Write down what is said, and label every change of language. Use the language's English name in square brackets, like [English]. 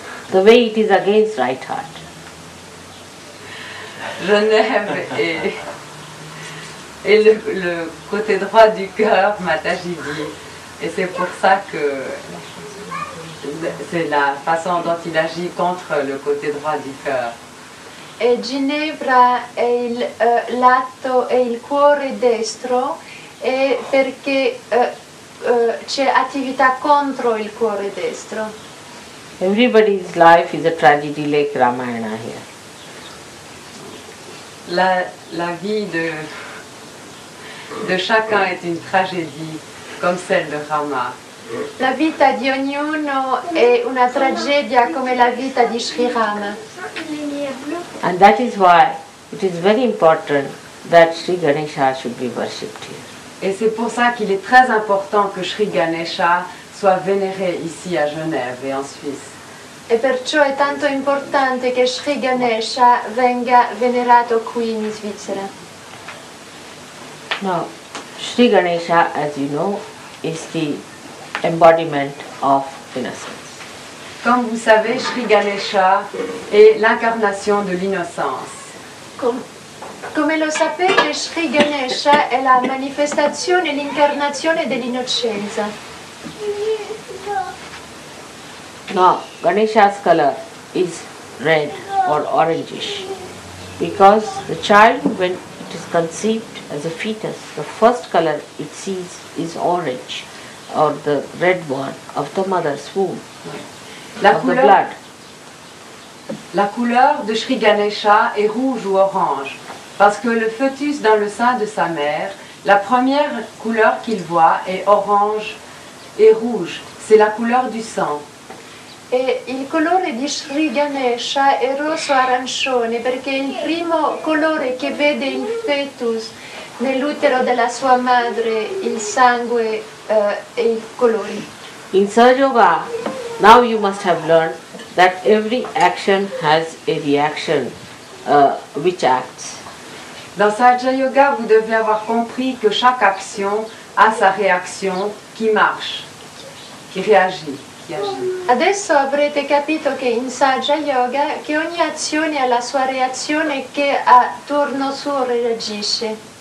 [English] The way it is against right heart. [French] Genève et le côté droit du cœur, Mataji dit. Et c'est pour ça que c'est la façon dont il agit contre le côté droit du cœur. [Italian] E Ginevra è il lato, è il cuore destro, e perché c'è attività contro il cuore destro. [English] Everybody's life is a tragedy like Ramayana here. [French] La vie de chacun est une tragédie comme celle de Rama. [Italian] La vita di ognuno è una tragedia come la vita di Sri Rama. [English] And that is why it is very important that Shri Ganesha should be worshipped here. [French] Et c'est pour ça qu'il est très important que Shri Ganesha soit vénéré ici à Genève et en Suisse. [Italian] E perciò è tanto importante che Shri Ganesha venga venerato qui in Svizzera. [English] Now, Shri Ganesha, as you know, is the embodiment of innocence. [French] Comme vous savez, Shri Ganesha est l'incarnation de l'innocence. [Italian] Come lo sapete, Shri Ganesha è la manifestazione, l'incarnazione dell'innocenza. [English] Now, Ganesha's color is red or orangish because the child, when it is conceived as a fetus, the first color it sees is orange, or the red one of the mother's womb, of the blood. [French] La couleur de Shri Ganesha est rouge ou orange parce que le fœtus dans le sein de sa mère, la première couleur qu'il voit est orange et rouge. C'est la couleur du sang. [Italian] E il colore di Shri Ganesha è rosso-arancione perché è il primo colore che vede il fetus nell'utero della sua madre, il sangue e i colori. [English] In Sahaja Yoga, now you must have learned that every action has a reaction which acts. [French] Dans Sahaja Yoga, vous devez avoir compris que chaque action a sa réaction qui marche, qui réagit, qui agit. [Italian] Adesso avrete capito che in Sahaja Yoga che ogni azione ha la sua reazione che a turno suo reagisce.